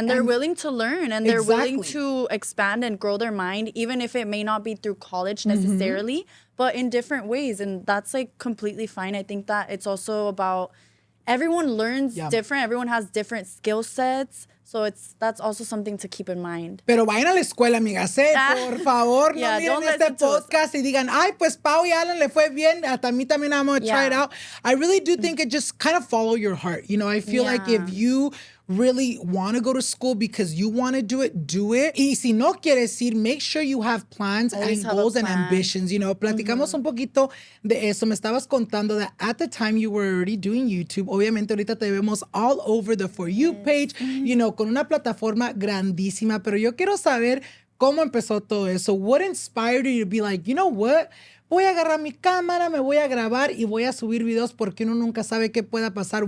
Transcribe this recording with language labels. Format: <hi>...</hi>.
<en>And they're willing to learn and they're willing to expand and grow their mind, even if it may not be through college necessarily, but in different ways. And that's like completely fine. I think that it's also about everyone learns different. Everyone has different skill sets. So that's also something to keep in mind.</en> <es>Pero vayan a la escuela, amigas, por favor, no miren este podcast y digan, ay, pues Pau y Alan le fue bien, hasta a mí también</es> <en>I'm going to try it out. I really do think it just kind of follow your heart. I feel like if you really want to go to school because you want to do it, do it.</en> <es>Y si no quieres ir,</es> <en>make sure you have plans and goals and ambitions.</en> <es>Platicamos un poquito de eso. Me estabas contando</es> <en>that at the time you were already doing YouTube.</en> <es>Obviamente ahorita te vemos</es> <en>all over the For You page,</en> <es>con una plataforma grandísima. Pero yo quiero saber cómo empezó todo eso.</es> <en>What inspired you to be like, you know what?</en> <es>Voy a agarrar mi cámara, me voy a grabar y voy a subir videos porque uno nunca sabe qué pueda pasar.</es>